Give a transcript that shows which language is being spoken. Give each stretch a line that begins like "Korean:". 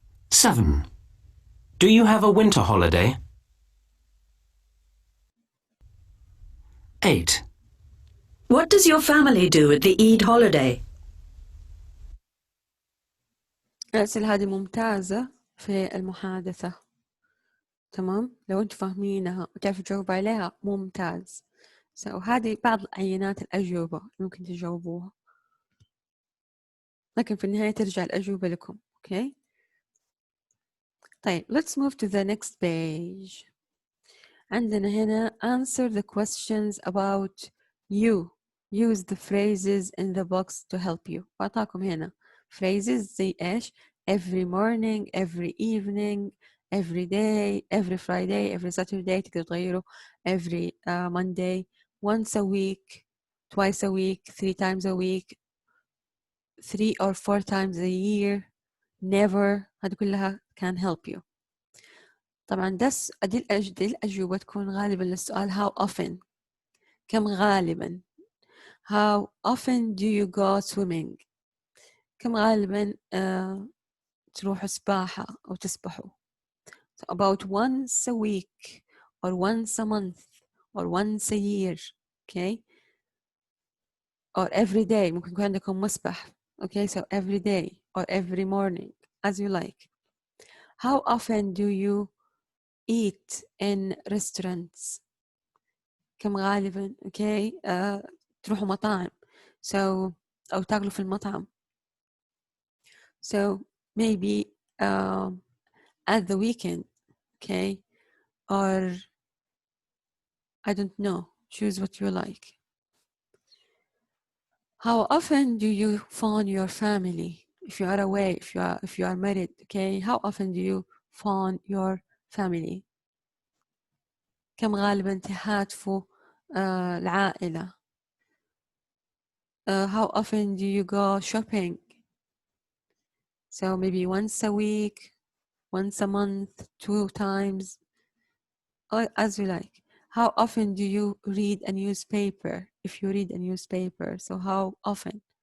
English: 7. Do you have a winter holiday? 8. What does your family do at the Eid holiday?
Arabic: الأسئلة هذه ممتازة في المحادثة. تمام؟ لو أنتم فاهمينها وتعرفوا تجاوبوا عليها ممتاز. هذه بعض عينات الأجوبة اللي ممكن تجاوبوها، لكن في النهاية ترجع الأجوبة لكم. أوكي؟ طيب
English: let's move to the next page.
Arabic: عندنا هنا
English: answer the questions about you. Use the phrases in the box to help you.
Arabic: فأعطاكم هنا
English: phrases
Arabic: زي إيش؟
English: every morning, every evening, every day, every Friday, every Saturday.
Arabic: تقدروا تغيروا
English: every Monday, once a week, twice a week, 3 times a week, 3 or 4 times a year, never.
Arabic: هذه كلها
English: can help you.
Arabic: طبعا دي الأجوبة تكون غالبا للسؤال
English: how often.
Arabic: كم غالبا.
English: How often do you go swimming.
Arabic: كم غالبا تروحوا سباحة أو تسبحوا.
English: So about once a week or once a month or once a year. Okay. Or every day.
Arabic: ممكن يكون عندكم مسبح.
English: Okay, so every day or every morning as you like. How often do you eat in restaurants.
Arabic: كم غالبا. Okay. تروحوا مطاعم. So أو تاكلوا في المطعم.
English: So maybe at the weekend. Okay. Or I don't know. Choose what you like. How often do you phone your family? If you are away, if you are married. Okay. How often do you phone your family?
Arabic: كم غالبا تهاتفوا العائلة.
English: How often do you go shopping? So maybe once a week, once a month, 2 times, or as you like. How often do you read a newspaper? If you read a newspaper, so how often?